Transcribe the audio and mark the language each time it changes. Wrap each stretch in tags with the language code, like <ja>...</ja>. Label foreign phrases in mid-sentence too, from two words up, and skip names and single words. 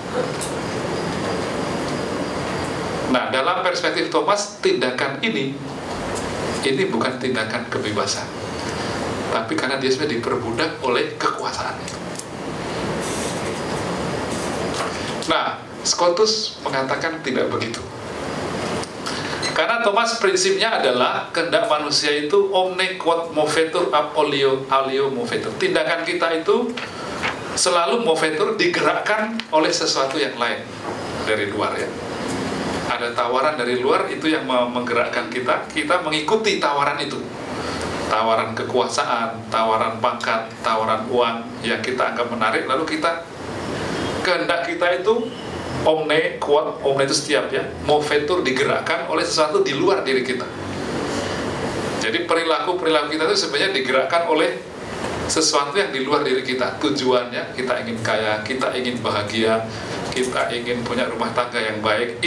<id>Nah, dalam perspektif Thomas, tindakan ini bukan tindakan kebebasan, tapi karena dia sudah diperbudak oleh kekuasaan itu. Nah, Scotus mengatakan tidak begitu. Karena Thomas prinsipnya adalah kehendak manusia itu</id> <la>omne quod movetur ab alio movetur.</la> <id>Tindakan kita itu selalu movetur, digerakkan oleh sesuatu yang lain dari luar ya. Ada tawaran dari luar itu yang menggerakkan kita mengikuti tawaran itu. Tawaran kekuasaan, tawaran pangkat, tawaran uang yang kita anggap menarik, lalu kehendak kita itu</id> <la>omne quod,</la> <id>omne itu setiap ya, movetur, digerakkan oleh sesuatu di luar diri kita. Jadi perilaku kita itu sebenarnya digerakkan oleh sesuatu yang di luar diri kita. Tujuannya kita ingin kaya, kita ingin bahagia, kita ingin punya rumah tangga yang baik.</id>